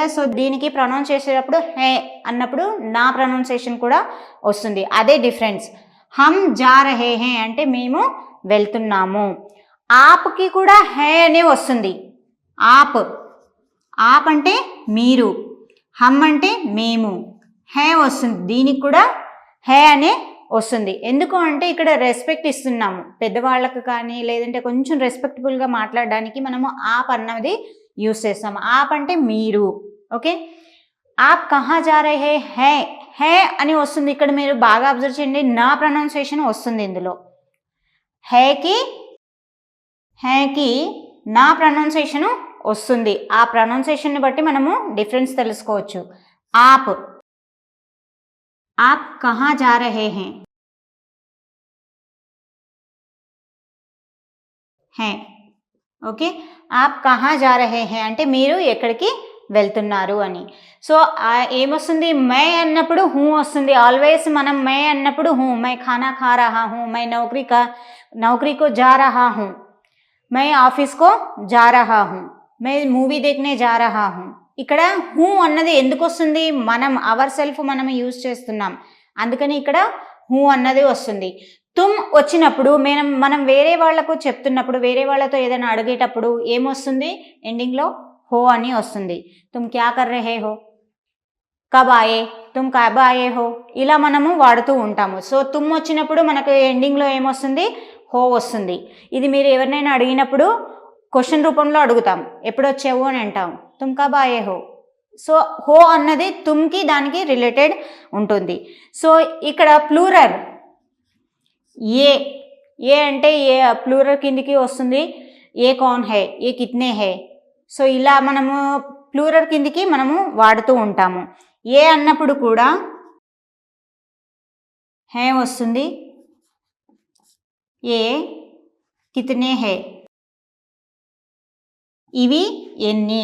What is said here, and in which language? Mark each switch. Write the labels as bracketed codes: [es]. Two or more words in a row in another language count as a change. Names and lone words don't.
[te] సో దీనికి ప్రొనౌన్స్ చేసేటప్పుడు హే అన్నప్పుడు నా ప్రొనౌన్సియేషన్ కూడా వస్తుంది. అదే డిఫరెన్స్. [hi] हम जा रहे हैं [te] అంటే మేము వెళ్తున్నాము. ఆప్కి కూడా హే అనే వస్తుంది. ఆప్, ఆప్ అంటే మీరు, హమ్ అంటే మేము, హే వస్తుంది. దీనికి కూడా హే అనే వస్తుంది. ఎందుకు అంటే ఇక్కడ రెస్పెక్ట్ ఇస్తున్నాము పెద్దవాళ్ళకు కానీ, లేదంటే కొంచెం రెస్పెక్టబుల్గా మాట్లాడడానికి మనము ఆప్ అన్నది యూస్ చేస్తాము. ఆప్ అంటే మీరు. ఓకే. [hi] आप कहाँ जा रहे हैं, [te] హే అని వస్తుంది. ఇక్కడ మీరు బాగా అబ్జర్వ్ చేయండి, నా ప్రొనౌన్సియేషన్ వస్తుంది ఇందులో. హేకి నా ప్రొనౌన్సియేషను వస్తుంది. ఆ ప్రొనౌన్సియేషన్ని బట్టి మనము డిఫరెన్స్ తెలుసుకోవచ్చు. [hi] आप, आप कहाँ जा रहे हैं. హే. ఓకే. आप कहाँ जा रहे हैं [te] అంటే మీరు ఎక్కడికి వెళ్తున్నారు అని. సో ఏమొస్తుంది, మై అన్నప్పుడు హూ వస్తుంది. ఆల్వేస్ మనం మై అన్నప్పుడు హూ, [hi] मैं खाना खा रहा हूँ, मैं नौकरी को जा रहा हूँ, मैं ऑफिस को जा रहा हूँ, मैं मूवी देखने जा रहा हूँ. [te] ఇక్కడ హూ అన్నది ఎందుకు వస్తుంది, మనం అవర్ సెల్ఫ్ మనం యూజ్ చేస్తున్నాం, అందుకని ఇక్కడ హూ అన్నది వస్తుంది. తుమ్ వచ్చినప్పుడు మనం వేరే వాళ్ళకు చెప్తున్నప్పుడు, వేరే వాళ్ళతో ఏదైనా అడిగేటప్పుడు ఏమొస్తుంది, ఎండింగ్లో హో అని వస్తుంది. [hi] तुम क्या कर रहे हो, कब आये, तुम कब आये हो, [te] ఇలా మనము వాడుతూ ఉంటాము. సో తుమ్ వచ్చినప్పుడు మనకు ఎండింగ్లో ఏమొస్తుంది, హో వస్తుంది. ఇది మీరు ఎవరినైనా అడిగినప్పుడు క్వశ్చన్ రూపంలో అడుగుతాం, ఎప్పుడు వచ్చావు అని అంటాం, [hi] तुम कब आये हो. [te] సో హో అన్నది తుమ్కి దానికి రిలేటెడ్ ఉంటుంది. సో ఇక్కడ ప్లూరల్ ఏ, ఏ అంటే ఏ ప్లూరల్ కిందికి వస్తుంది. [hi] ये कौन है, ये कितने हैं. [te] సో ఇలా మనము ప్లూరల్ కిందికి మనము వాడుతూ ఉంటాము. ఏ అన్నప్పుడు కూడా హే వస్తుంది. [hi] ये कितने हैं, [te] ఇవి ఎన్ని.